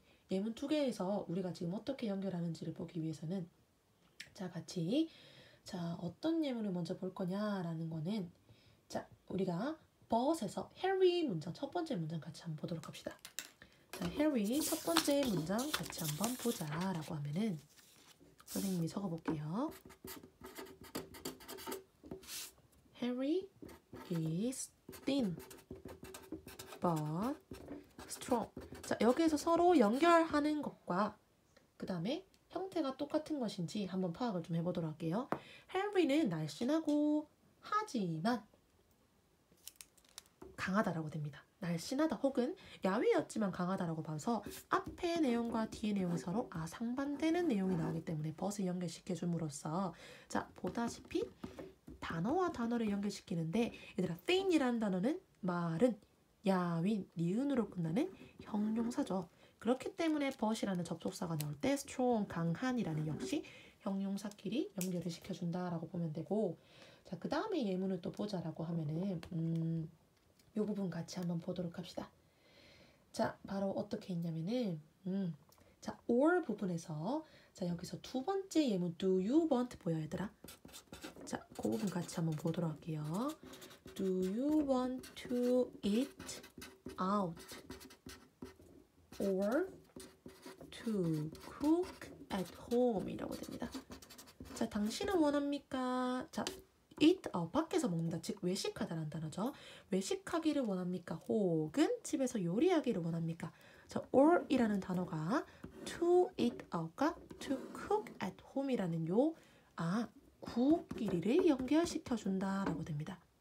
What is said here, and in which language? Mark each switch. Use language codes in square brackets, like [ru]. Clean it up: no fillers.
[ko] 예문 2개에서 우리가 지금 어떻게 연결하는지를 보기 위해서는 자, 같이 자, 어떤 예문을 먼저 볼 거냐라는 거는 자, 우리가 but에서 Harry 문장 첫 번째 문장 같이 한번 보도록 합시다. 자, Harry 첫 번째 문장 같이 한번 보자라고 하면은 선생님이 적어볼게요. [en] Harry is thin but strong. [ko] 자, 여기에서 서로 연결하는 것과 그 다음에 형태가 똑같은 것인지 한번 파악을 좀 해보도록 할게요. Harry는 날씬하고 하지만 강하다라고 됩니다. 날씬하다 혹은 야위였지만 강하다라고 봐서 앞의 내용과 뒤의 내용이 서로 상반되는 내용이 나오기 때문에 벗을 연결시켜 줌으로써 자 보다시피 단어와 단어를 연결시키는데 얘들아 thin이라는 단어는 마른, 야윈, 니은으로 끝나는 형용사죠. 그렇기 때문에 but이라는 접속사가 나올 때 strong, 강한이라는 역시 형용사끼리 연결을 시켜준다라고 보면 되고 자 그 다음에 예문을 또 보자라고 하면은 이 부분 같이 한번 보도록 합시다. 자 바로 어떻게 했냐면은 자 or 부분에서 자 여기서 두 번째 예문 [en] do you want [ko] 보여 얘들아? 자 그 부분 같이 한번 보도록 할게요. [en] Do you want to eat out or to cook at home [ko] 이라고 됩니다. 자 당신은 원합니까? 자 eat 밖에서 먹는다 즉 외식하다라는 단어죠. 외식하기를 원합니까? 혹은 집에서 요리하기를 원합니까? 자 or 이라는 단어가 [en] to eat out [ko] 과 [en] to cook at home [ko] 이라는 요 구끼리를 연결시켜준다라고 됩니다.